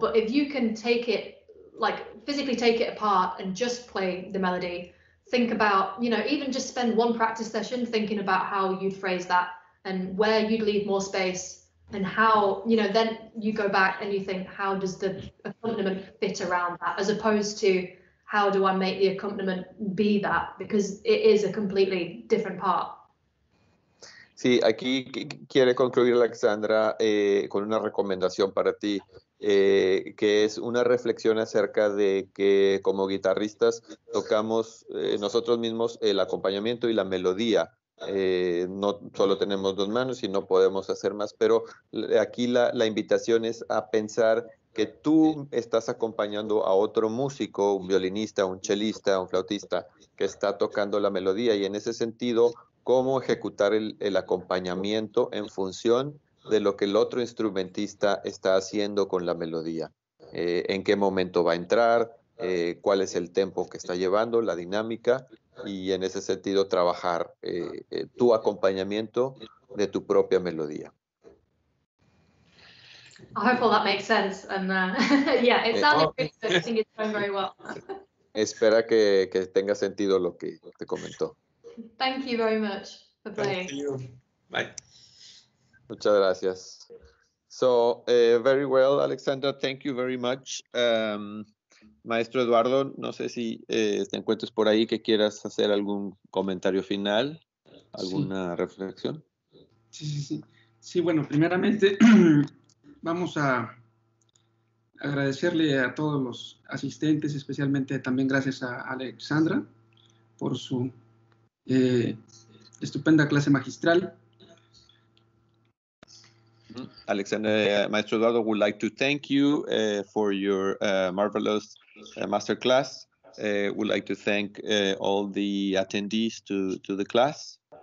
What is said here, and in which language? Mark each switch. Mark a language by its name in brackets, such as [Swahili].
[English] But if you can take it, like physically take it apart and just play the melody, think about, you know, even just spend one practice session thinking about how you'd phrase that and where you'd leave more space, and how, you know, then you go back and you think, how does the accompaniment fit around that, as opposed to how do I make the accompaniment be that, because it is a completely different part. [Spanish] Sí, aquí quiere concluir Alexandra con una recomendación para ti, que es una reflexión acerca de que como guitarristas tocamos nosotros mismos el acompañamiento y la melodía. No solo tenemos dos manos y no podemos hacer más, pero aquí la invitación es a pensar que tú estás acompañando a otro músico, un violinista, un chelista, un flautista, que está tocando la melodía, y en ese sentido, cómo ejecutar el acompañamiento en función de lo que el otro instrumentista está haciendo con la melodía. En qué momento va a entrar, cuál es el tempo que está llevando, la dinámica, y en ese sentido trabajar tu acompañamiento de tu propia melodía. [English] I hope all that makes sense, and yeah, it sounded good. I think it's going very well. [Spanish] Espera que tenga sentido lo que te comentó. [English] Thank you very much for playing. Thank you. Bye. [Spanish] Muchas gracias. [English] So, very well, Alexandra, thank you very much. [Spanish] Maestro Eduardo, no sé si te encuentres por ahí, que quieras hacer algún comentario final, alguna reflexión. Sí, bueno, primeramente vamos a agradecerle a todos los asistentes, especialmente también gracias a Alexandra por su estupenda clase magistral. [English] Alexandra, Maestro Eduardo would like to thank you for your marvelous masterclass. Would like to thank all the attendees to the class.